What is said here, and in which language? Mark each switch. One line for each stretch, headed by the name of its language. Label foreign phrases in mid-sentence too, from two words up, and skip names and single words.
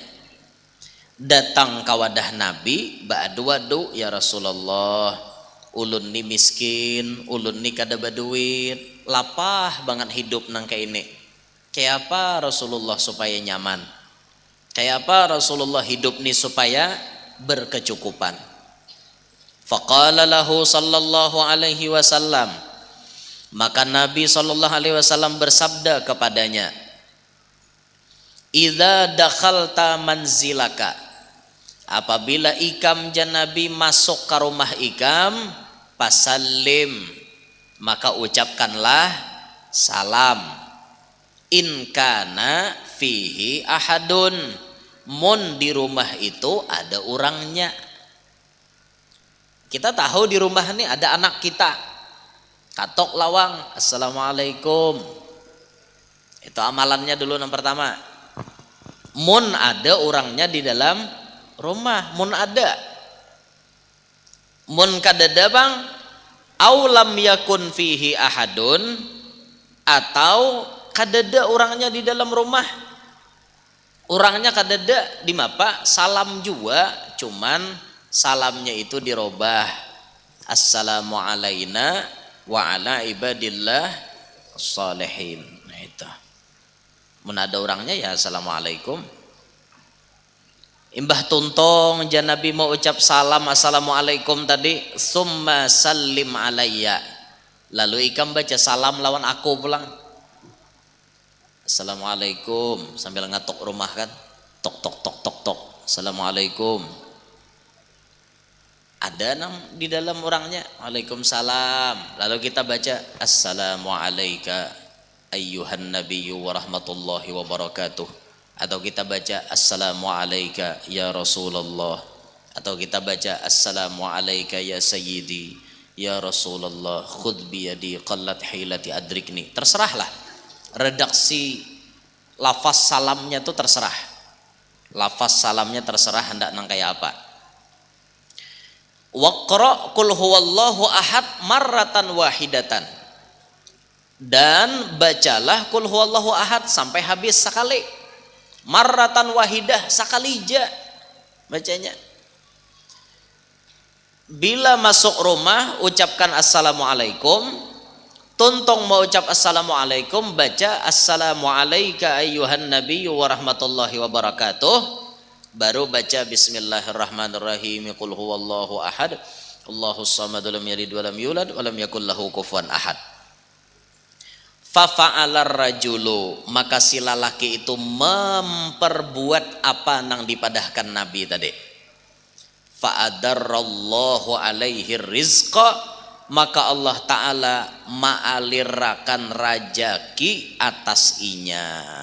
Banjar: Datang ke wadah Nabi, ba'adu-adu,
Arabic: يا رسول الله,
Banjar: ulun ni miskin, ulun ni kada baduit, lapah banget hidup nang kayak ini. Kayak apa Rasulullah supaya nyaman? Kayak apa Rasulullah hidup ni supaya berkecukupan?
Arabic: فقال له صلى الله عليه وسلم,
Banjar: maka Nabi
Arabic: صلى الله عليه وسلم
Banjar: bersabda kepadanya,
Arabic: إذا دخلت منزلك,
Banjar: apabila ikam jan Nabi masuk ke rumah ikam, pasallim, maka ucapkanlah salam.
Arabic: إن كان فيه أحد,
Banjar: mun di rumah itu ada orangnya. Kita tahu di rumah ini ada anak kita, katok lawang, assalamualaikum. Itu amalannya dulu yang pertama. Mun ada orangnya di dalam rumah, mun ada. Mun kadada bang,
Arabic: أو لم يكن فيه أحد,
Banjar: atau kadada orangnya di dalam rumah, orangnya kadada di mapa, salam juga, cuman salamnya itu dirobah,
Arabic: السلام علينا وعلى عباد الله الصالحين.
Banjar: Nah itu, mun ada orangnya ya assalamualaikum. Imbah tuntong jan Nabi mau ucap salam assalamualaikum tadi,
Arabic: ثم سلم علي,
Banjar: lalu ikam baca salam lawan aku pulang, assalamualaikum, sambil ngatok rumah kan, tok tok tok tok tok, assalamualaikum. Ada nang di dalam orangnya, waalaikumsalam, lalu kita baca
Arabic: السلام عليك أيها النبي ورحمة الله وبركاته,
Banjar: atau kita baca
Arabic: السلام عليك يا رسول الله,
Banjar: atau kita baca
Arabic: السلام عليك يا سيدي يا رسول الله خذ بيدي قلت حيلتي أدركني.
Banjar: Terserahlah redaksi lafaz salamnya tuh terserah. Lafaz salamnya terserah hendak nang kayak apa.
Arabic: واقرأ قل هو الله أحد مرة واحدة.
Banjar: Dan bacalah
Arabic: قل هو الله أحد
Banjar: sampai habis sekali.
Arabic: مرة واحدة,
Banjar: sekali aja bacanya. Bila masuk rumah ucapkan assalamualaikum. Tuntung mau ucap assalamualaikum, baca
Arabic: السلام عليك أيها النبي ورحمة الله وبركاته.
Banjar: Baru baca bismillahirrahmanirrahim.
Arabic: قل هو الله أحد الله الصمد لم يلد ولم يولد ولم يكن له كفوا أحد. ففعل الرجل,
Banjar: maka si lalaki itu memperbuat apa nang dipadahkan Nabi tadi.
Arabic: فأدر الله عليه الرزق,
Banjar: maka Allah Ta'ala ma'alirakan rajaki atas inya.